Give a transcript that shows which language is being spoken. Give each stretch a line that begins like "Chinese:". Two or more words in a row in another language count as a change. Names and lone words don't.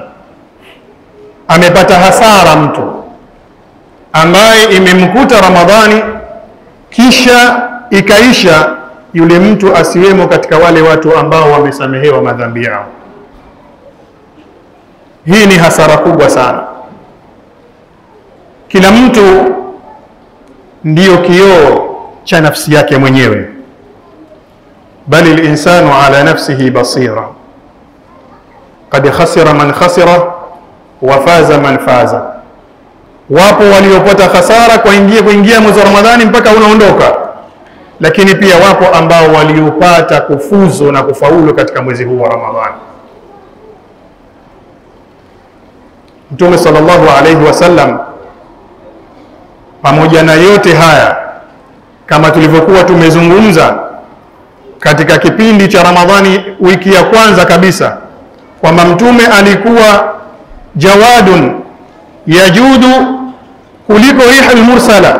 Swahili: Amepata hasara mtu ambaye imemkuta Ramadhani kisha ikaisha, yule mtu asiwemo katika wale watu ambao wamesamehewa madhambi yao. Hii ni hasara kubwa sana. Kila mtu ndiyo kioo cha nafsi yake mwenyewe.
Arabic: بل الإنسان على نفسه بصيرة. قد خسر من خسر وفاز من فاز.
Swahili: Wapo waliopata hasara kuingia mwezi wa Ramadhani mpaka unaondoka, lakini pia wapo ambao waliopata kufuzu na kufaulu katika mwezi huu wa Ramadhani. Mtume
Arabic: صلى الله عليه وسلم
Swahili: pamoja na yote haya, kama tulivyokuwa tumezungumza katika kipindi cha Ramadhani wiki ya kwanza kabisa, kwamba Mtume alikuwa
Arabic: جواد يجود
Swahili: kuliko
Arabic: الريح المرسلة.